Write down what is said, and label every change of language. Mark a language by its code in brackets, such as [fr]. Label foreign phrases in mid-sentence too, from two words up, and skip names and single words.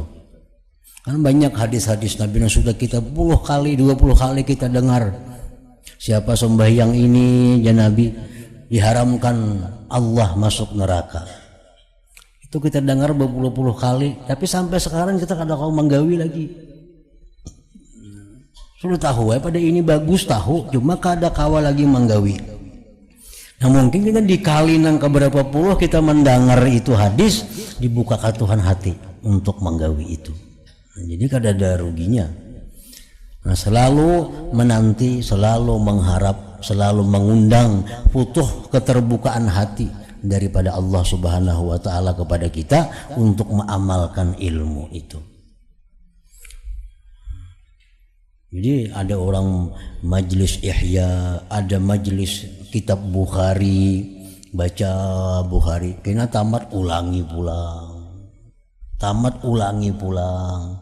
[id] Kan banyak hadis-hadis Nabi yang sudah kita 10 kali, 20 kali kita dengar. Siapa sembahyang ini, ya Nabi, diharamkan Allah masuk neraka. [bjn] Itu kita dengar berpuluh-puluh kali, tapi sampai sekarang kita kada kau menggawi lagi. Sudah tahu pada ini bagus tahu, cuma kada kawa lagi menggawi. Nah mungkin kita dikali nang keberapa puluh kita mendengar itu hadis, dibukakan Tuhan hati untuk menggawi itu. Nah, jadi kada ada ruginya. [id] Nah selalu menanti, selalu mengharap, selalu mengundang futuh keterbukaan hati. daripada Allah [ar] سبحانه وتعالى [id] kepada kita untuk mengamalkan ilmu itu. Jadi ada orang majlis ihya, ada majlis kitab Bukhari, baca Bukhari, kena tamat ulangi pulang, tamat ulangi pulang.